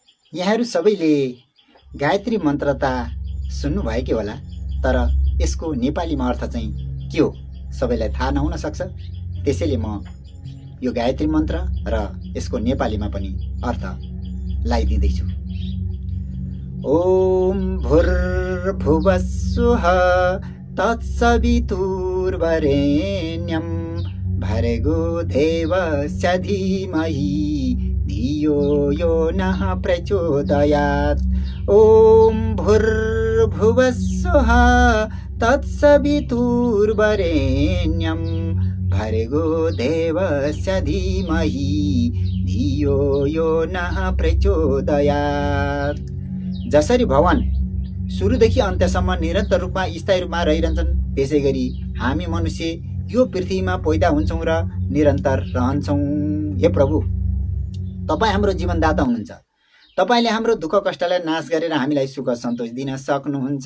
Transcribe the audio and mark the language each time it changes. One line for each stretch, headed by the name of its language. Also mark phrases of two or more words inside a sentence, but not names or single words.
Nepali: यहाँहरू सबैले गायत्री मन्त्र त सुन्नुभएकै होला, तर यसको नेपालीमा अर्थ चाहिँ के हो सबैलाई थाहा नहुन सक्छ। त्यसैले म यो गायत्री मन्त्र र यसको नेपालीमा पनि अर्थ लगाइदिँदैछु।
Sanskrit: ओम भूर्भुवः स्वः तत्सवितुर्वरेण्यं भर्गो देवस्य धीमहि धियो यो नः प्रचोदयात्। ओम भूर्भुवः स्वः तत्सवितुर्वरेण्यं भर्गो देवस्य धीमहि धियो यो नः प्रचोदयात्।
Nepali: जसरी भगवान सुरुदेखि अन्त्यसम्म निरन्तर रूपमा स्थायी रूपमा रहिरहन्छन्, त्यसैगरी हामी मनुष्य यो पृथ्वीमा पैदा हुन्छौँ र निरन्तर रहन्छौँ। हे प्रभु, तपाईँ हाम्रो जीवनदाता हुनुहुन्छ। तपाईँले हाम्रो दुःख कष्टलाई नाश गरेर हामीलाई सुख सन्तोष दिन सक्नुहुन्छ।